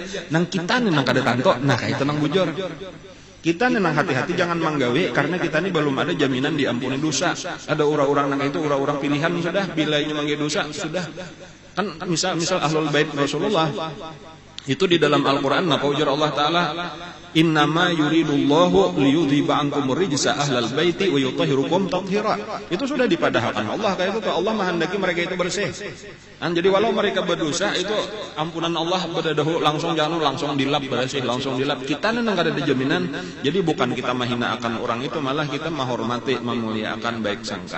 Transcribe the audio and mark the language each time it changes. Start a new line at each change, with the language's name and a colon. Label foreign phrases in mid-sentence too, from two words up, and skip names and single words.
Banjar: Nang kita nih nang kada tanto, nah kayak itu nang bujur. Kita nenang hati-hati jangan menggawe, karena kita ini belum ada jaminan diampuni dosa. Ada orang-orang nang itu orang-orang pilihan sudah, bila ini menggawe dosa sudah. Kan misal ahlul bait Rasulullah itu di dalam Al-Qur'an apa ujar Allah taala,
Arabic: إنما يريد الله ليذهب عنكم الرجس أهل البيت ويطهركم تطهيرا.
Banjar: Itu sudah dipadahkan Allah kayak itu, Allah menghendaki mereka itu bersih. Jadi walau mereka berdosa itu ampunan Allah berdahulu langsung, jangan langsung dilap bersih, langsung dilap. Kita nenang kada ada jaminan. Jadi bukan kita menghina akan orang itu, malah kita menghormati, memuliakan baik sangka.